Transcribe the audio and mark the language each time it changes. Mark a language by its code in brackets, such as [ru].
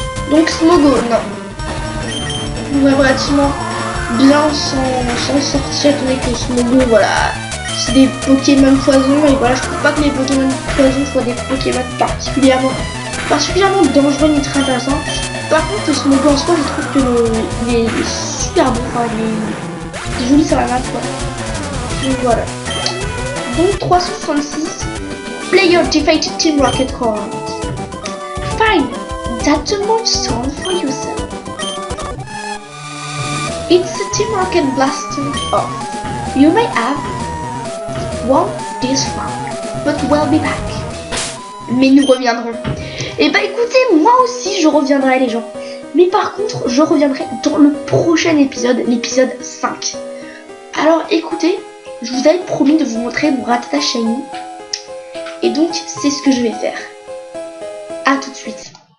[fr] Donc Smogo, non. On va relativement bien s'en sortir, étant donné que Smogo, voilà, c'est des Pokémon poison. Et voilà, je trouve pas que les Pokémon poison soient des Pokémon particulièrement dangereux ni très intéressants. Par contre, Smogo en soi, je trouve que il est super beau. Enfin, il est joli sur la map, quoi. Donc voilà. Donc 366. [en] Player defeated Team Rocket Core. Fine, that's a milestone for yourself. It's a Team Rocket blaster off. You may have won this round, but we'll be back. [fr] Mais nous reviendrons. Et bah écoutez, moi aussi je reviendrai les gens. Mais par contre, je reviendrai dans le prochain épisode, l'épisode 5. Alors écoutez, je vous avais promis de vous montrer mon Rattata Shiny. Et donc, c'est ce que je vais faire. A tout de suite.